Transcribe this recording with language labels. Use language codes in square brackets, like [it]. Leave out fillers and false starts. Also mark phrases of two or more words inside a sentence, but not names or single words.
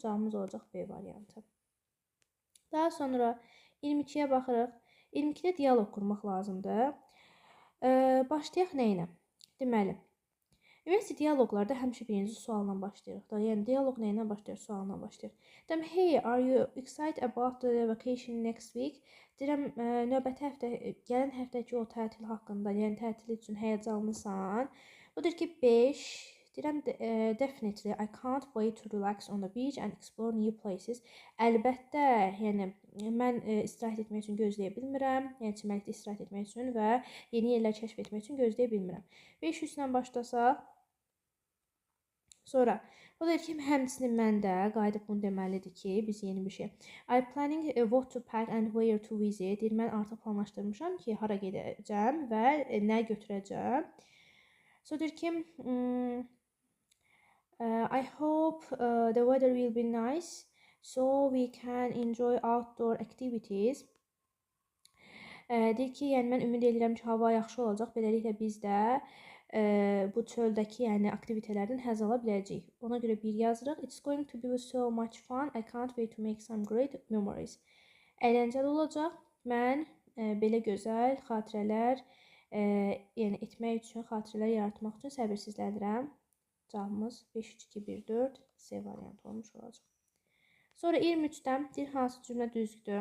[az] Cavabımız olacaq B variantı. Daha sonra 22-yə baxırıq. 22-də dialoq qurmaq lazımdır. Başlayaq nə ilə? Deməli, ümumiyyətlə dialoqlarda həmişə birinci sualla başlayırıq da. Yəni dialoq nə ilə başlayır? Sualla başlayır. Deyirəm, [en] hey, are you excited about the vacation next week? [az] Deyirəm, növbəti həftə, gələn həftəki o tətil haqqında, yəni tətil üçün həyəcanlısan. O deyir ki, 5. Deyirəm, [en] definitely I can't wait to relax on the beach and explore new places. [az] Əlbəttə, yəni mən istirahət etmək üçün gözləyə bilmirəm. Yəni çimərlikdə istirahət etmək üçün və yeni yerlər kəşf etmək üçün gözləyə bilmirəm. 500 ilə başlasaq, sonra o deyir ki, həmçinin mən də qayıdıb bunu deməlidir ki, biz yeni bir şey. [en] I planning what to pack and where to visit. [az] Deyir, mən artıq planlaşdırmışam ki, hara gedəcəm və nə götürəcəm. So deyir ki, [en] I hope the weather will be nice so we can enjoy outdoor activities. [az] Deyir ki, yəni mən ümid edirəm ki, hava yaxşı olacaq. Beləliklə biz də bu çöldəki yəni aktivitelərdən həzz ala biləcəyik. Ona görə bir yazırıq. [en] It's going to be so much fun. I can't wait to make some great memories. [az] Əyləncəli olacaq. Mən belə gözəl xatirələr yəni etmək üçün, xatirələr yaratmaq üçün səbirsizlənirəm. Cavabımız 5, 3, 2, 1, 4 C variantı olmuş olacaq. Sonra 23-dən bir hansı cümlə düzgüdür?